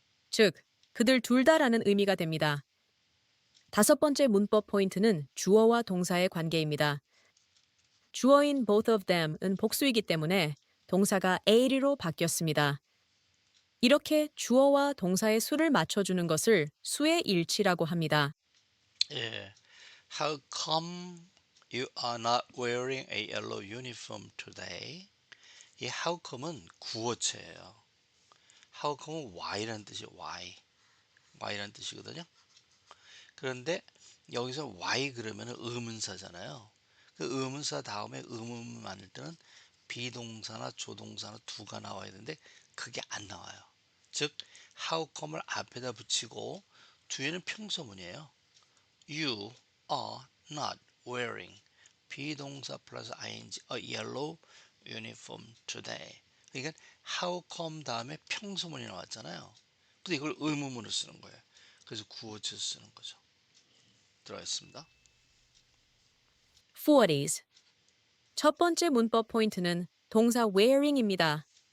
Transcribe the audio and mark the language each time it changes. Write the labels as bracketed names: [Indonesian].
[Korean] 즉, 그들 둘 다라는 의미가 됩니다. 다섯 번째 문법 포인트는 주어와 동사의 관계입니다. 주어인 [English] both of them [Korean] 은 복수이기 때문에 동사가 a로 바뀌었습니다. 이렇게 주어와 동사의 수를 맞춰주는 것을 수의 일치라고 합니다. 예. [English] How come you are not wearing a yellow uniform today? [Korean] 이 [English] how come [Korean] 은 구어체예요. how come은 why라는 뜻이에요. why라는 뜻이거든요. 그런데 여기서 why 그러면 의문사잖아요. 그 의문사 다음에 의문문 만들 때는 비동사나 조동사나 두가 나와야 되는데 그게 안 나와요. 즉 [English] how come [Korean] 을 앞에다 붙이고 뒤에는 평서문이에요. [English] You are not wearing [Korean] 비동사 플러스 [English] ing a yellow uniform today. [Korean] 그러니까 [English] how come [Korean] 다음에 평서문이 나왔잖아요. 근데 이걸 의문문으로 쓰는 거예요. 그래서 구어체로 쓰는 거죠. 들어가 있습니다. 40s. 첫 번째 문법 포인트는 동사 wearing입니다.